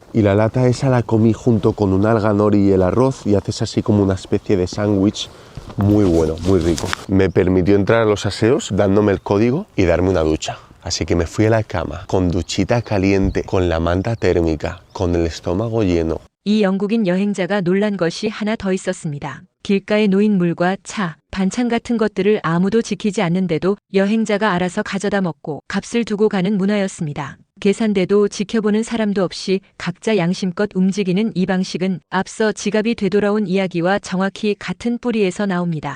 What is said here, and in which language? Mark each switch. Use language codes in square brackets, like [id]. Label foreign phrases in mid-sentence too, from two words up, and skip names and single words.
[es] Y la lata esa la comí junto con un alga nori y el arroz y haces así como una especie de sándwich muy bueno, muy rico. Me permitió entrar a los aseos dándome el código y darme una ducha. Así que me fui a la cama con duchita caliente, con la manta térmica, con el estómago lleno. [ko] 이 영국인 여행자가 놀란 것이 하나 더 있었습니다. 길가에 놓인 물과 차, 반찬 같은 것들을 아무도 지키지 않는데도 여행자가 알아서 가져다 먹고 값을 두고 가는 문화였습니다. 계산대도 지켜보는 사람도 없이 각자 양심껏 움직이는 이 방식은 앞서 지갑이 되돌아온 이야기와 정확히 같은 뿌리에서 나옵니다.